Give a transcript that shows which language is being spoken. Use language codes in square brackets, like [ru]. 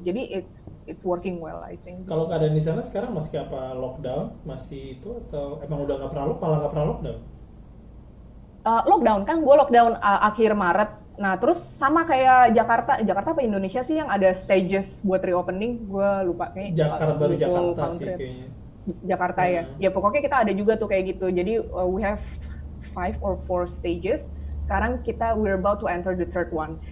[id] Jadi [en] it's working well, I think. [id] Kalau keadaan di sana sekarang masih apa, lockdown? Masih itu atau emang udah malah nggak pernah lockdown? Lockdown kan, gue lockdown akhir Maret. Nah terus sama kayak Jakarta apa Indonesia sih yang ada stages buat reopening? Gue lupa kayaknya. Baru Jakarta sih kayaknya. Jakarta ya pokoknya kita ada juga tuh kayak gitu. Jadi [en] we have 5 or 4 stages. [id] Sekarang [en] we're about to enter the third one.